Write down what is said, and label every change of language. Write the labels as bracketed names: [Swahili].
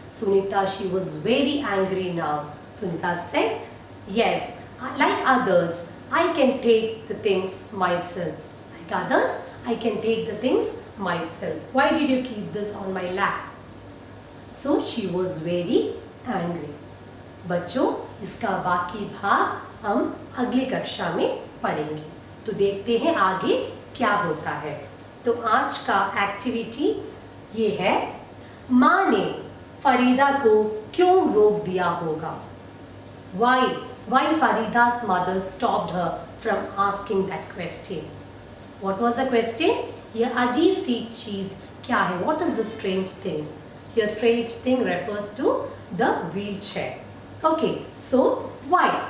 [English] Sunita, she was very angry now. Sunita said, yes, like others, I can take the things myself. Like others, I can take the things myself. Why did you keep this on my lap? So she was very angry. [Hindi] बच्चों, इसका बाकी भाग हम अगली कक्षा में पढ़ेंगे. तो देखते हैं आगे क्या होता है. तो आज का एक्टिविटी ये है, माँ ने फरीदा को क्यों रोक दिया होगा. [English] Why Farida's mother stopped her from asking that question. What was the question? [Hindi] यह अजीब सी चीज क्या है? [English] What is the strange thing? Here strange thing refers to the wheelchair. Okay, so why